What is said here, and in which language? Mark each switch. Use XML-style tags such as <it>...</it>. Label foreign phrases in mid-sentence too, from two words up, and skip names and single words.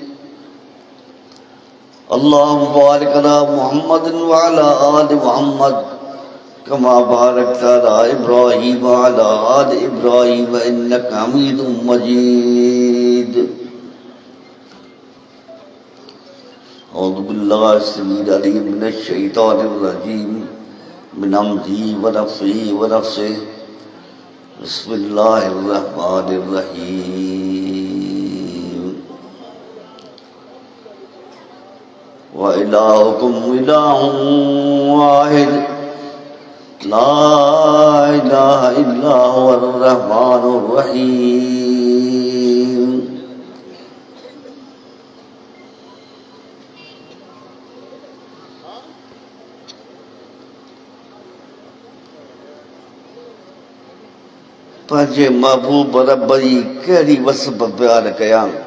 <ar>اللهم بارك على محمد وعلى آل محمد كما باركت على إبراهيم وعلى آل إبراهيم إنك حميد مجيد أعوذ بالله السميع العليم من الشيطان الرجيم من همزه ونفخه ونفثه بسم الله الرحمن الرحيم وإلهكم إله واحد لا إله إلا هو الرحمن الرحيم</ar> <sd>पंहिंजे महबूब रब जी कहिड़ी वसब प्यार कयां</sd>